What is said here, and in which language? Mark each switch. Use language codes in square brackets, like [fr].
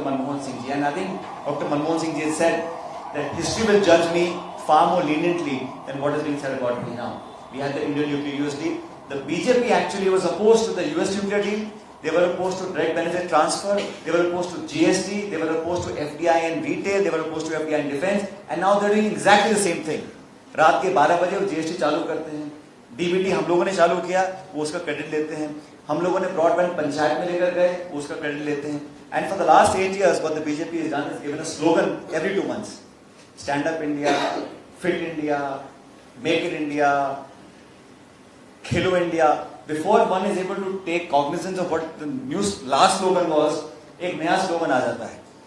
[en] Manmohan Singh ji. And I think Dr. Manmohan Singh ji has said that history will judge me far more leniently than what is being said about me now. We had the Indian nuclear US deal. The BJP actually was opposed to the US nuclear deal. They were opposed to direct benefit transfer. They were opposed to GST. They were opposed to FDI in retail. They were opposed to FDI in defense. And now they're doing exactly the same thing. [hi] रात के 12 बजे वो GST चालू करते हैं. DBT हम लोगों ने चालू किया, वो उसका क्रेडिट लेते हैं. हम लोगों ने ब्रॉडबैंड पंचायत में लेकर गए, वो उसका क्रेडिट लेते हैं. [en] And for the last 8 years, what the BJP has done is given a slogan every 2 months: Stand Up India, Fit India, Make it India, Khelo India. Before one is able to take cognizance of what the new last slogan was, [hi] एक नया slogan आ जाता है.